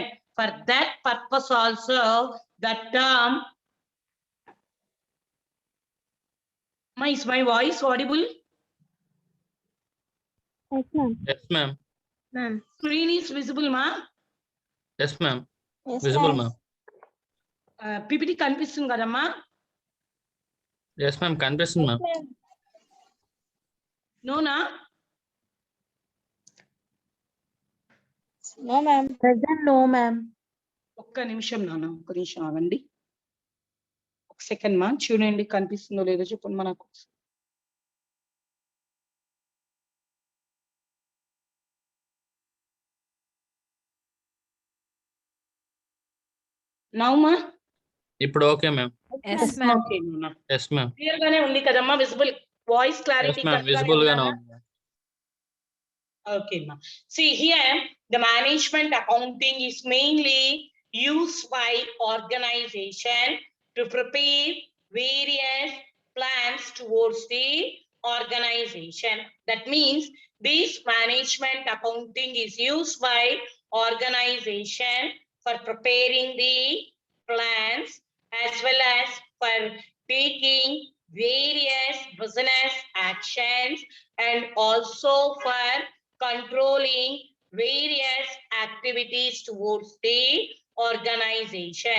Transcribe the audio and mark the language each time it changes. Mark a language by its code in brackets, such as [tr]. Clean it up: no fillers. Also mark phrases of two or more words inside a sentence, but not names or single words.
[en] For that purpose also, the term, is my voice audible? Yes, ma'am. Yes, ma'am. Ma'am. Screen is visible, ma? Yes, ma'am. Yes, Visible, ma'am. ma'am. [te] PPT కనిపిస్తుంది కదమ్మా? [en] Yes, ma'am. Kanipistundi, ma'am. [te] నోనా? [en] No, ma'am. Present, no, ma'am. [te] ఒక్క నిమిషం నాన్న, ఒక్క నిమిషం ఆగండి. ఒక సెకండ్ మా, చూడండి కనిపిస్తుందో లేదో చెప్పండి మనకు. నౌమా? ఇప్పుడు [en] okay ma'am. Yes, ma'am. [te] ఓకే నాన్న. [en] yes ma'am. [te] క్లియర్ గానే ఉంది కదమ్మా? [en] visible voice ఎస్ క్లారిటీ [te] మ్యామ్. విజిబుల్ గానే ఉంది. [en] Okay, ma'am. See here, the management accounting is mainly used by organization to prepare various plans towards the organization. That means this management accounting is used by organization for preparing the plans as well as for taking various business actions and also for controlling various activities towards the organization.